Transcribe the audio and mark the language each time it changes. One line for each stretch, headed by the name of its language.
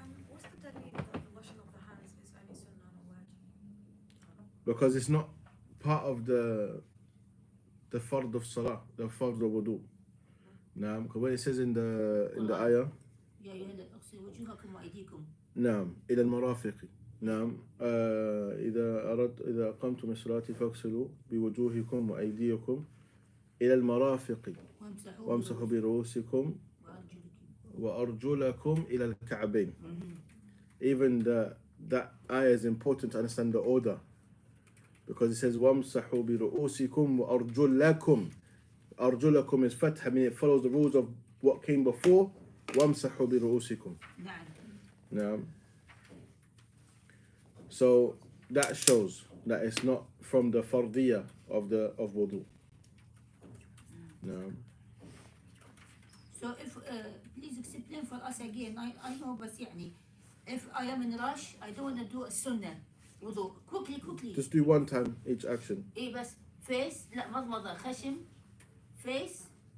English: What's the dalil that the washing of the hands is only sunnah and wajib? Because it's not part of the fard of salah, the fard of wudu. Naam, because when it says in the ayah,
Arabic: يا أيها الذين اغسلوا وجوهكم وأيديكم. نعم إلى المرافق. نعم إذا قمتم الصلاة فاغسلوا بوجوهكم وأيديكم إلى المرافق وامسحوا برؤوسكم وأرجلكم إلى الكعبين.
English: Even that ayah is important to understand the order, because it says
Arabic: وامسحوا برؤوسكم وأرجلكم.
English: أرجلكم is fath, I mean it follows the rules of what came before.
Arabic: وامسحوا برؤوسكم. نعم.
English: No. So that shows that it's not from the fardiyah of wudu. No. So if please explain for us again. I know
Arabic: بس يعني
English: if I am in rush I don't want to do a sunnah wudu quickly. Just do one time each action.
Arabic: إيه بس face لا مضمضة خشم face.